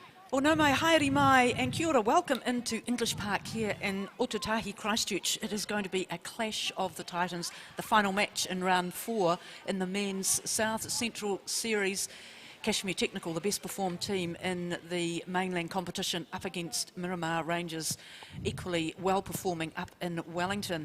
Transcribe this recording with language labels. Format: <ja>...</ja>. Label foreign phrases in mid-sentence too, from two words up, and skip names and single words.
<mi>O nau mai, haere mai, and kia ora.</mi> <en>Welcome into English Park here in Otautahi, Christchurch. It is going to be a clash of the Titans, the final match in round 4 in the men's South Central Series. Cashmere Technical, the best performed team in the mainland competition, up against Miramar Rangers, equally well performing up in Wellington.</en>